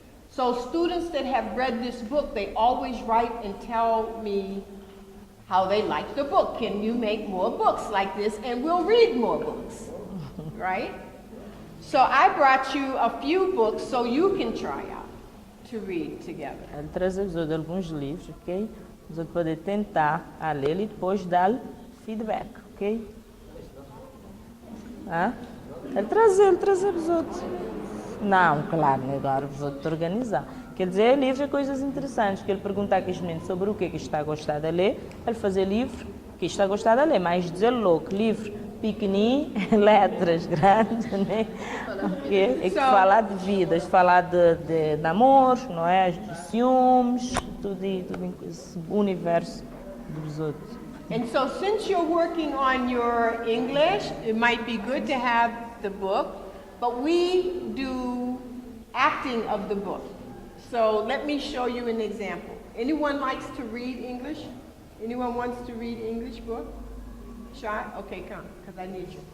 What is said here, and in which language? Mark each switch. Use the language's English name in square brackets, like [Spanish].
[English] So students that have read this book, they always write and tell me how they like the book. Can you make more books like this? And we'll read more books, right? So I brought you a few books so you can try out to read together. [Portuguese] Ele traz-vos alguns livros, ok? Você pode tentar a ler e depois dar feedback, ok? Hã? Ele traz-vos outros. Não, claro, agora vou-te organizar. Quer dizer, livro é coisas interessantes, que ele perguntar aqui sobre o que está a gostar de ler, ele fazer livro que está a gostar de ler, mas dizer logo, livro pequenininho, letras grandes, né? Okay? É que falar de vidas, falar de namoros, não é? De ciúmes, tudo em esse universo dos outros. [English] And so since you're working on your English, it might be good to have the book, but we do acting of the book. So let me show you an example. Anyone likes to read English? Anyone wants to read English book? Shy? Okay, come, because I need you.